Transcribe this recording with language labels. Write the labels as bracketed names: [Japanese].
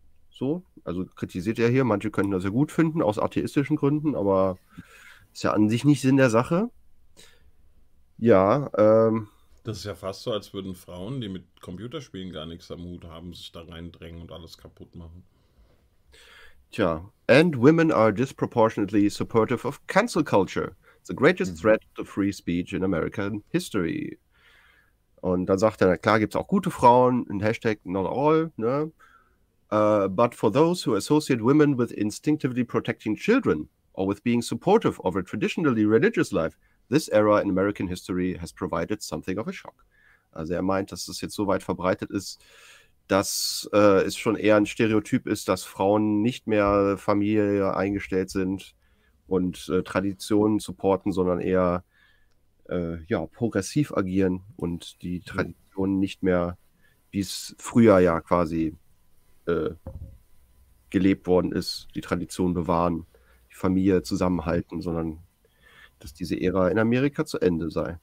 [German] So, also kritisiert er hier. Manche könnten das ja gut finden, aus atheistischen Gründen, aber ist ja an sich nicht Sinn der Sache. Ja. Das ist ja fast so, als würden Frauen, die mit Computerspielen gar nichts am Hut haben, sich da reindrängen und alles kaputt machen. Tja. [English] And women are disproportionately supportive of cancel culture. The greatest threat to free speech in American history. [German] Und dann sagt er, na klar, gibt es auch gute Frauen, ein Hashtag not all, ne? [English] But for those who associate women with instinctively protecting children or with being supportive of a traditionally religious life, this era in American history has provided something of a shock. [German] Also er meint, dass das jetzt so weit verbreitet ist, dass es schon eher ein Stereotyp ist, dass Frauen nicht mehr Familie eingestellt sind und Traditionen supporten, sondern eher progressiv agieren und die Tradition nicht mehr, wie es früher ja quasi gelebt worden ist, die Tradition bewahren, die Familie zusammenhalten, sondern dass diese Ära in Amerika zu Ende sei.